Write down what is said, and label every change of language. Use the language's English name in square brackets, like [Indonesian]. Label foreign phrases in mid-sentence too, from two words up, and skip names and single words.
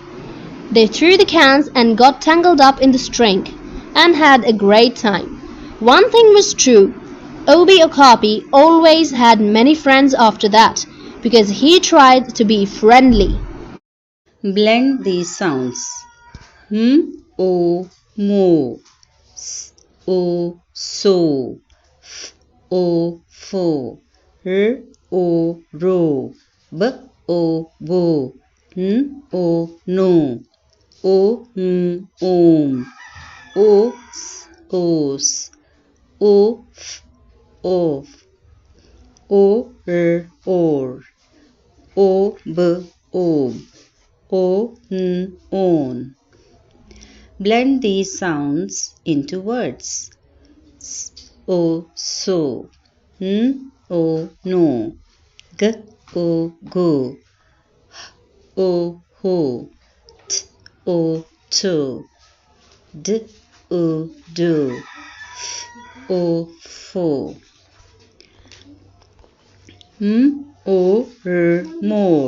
[English] They threw the cans and got tangled up in the string and had a great time. One thing was true. Obie Okapi always had many friends after that because he tried to be friendly. Blend these sounds. O, mo. S, o, so. F, o, fo. R, o, ro. B, o, bo. N, o, no. O, om. O, s, os. O, f, of. O, or. O, b, ob. O, n, on. Blend these sounds into words. S, o, so. N, o, no. G, o, go. H, o, ho. T, o, to. D, o, do. F, o, fo. O, more.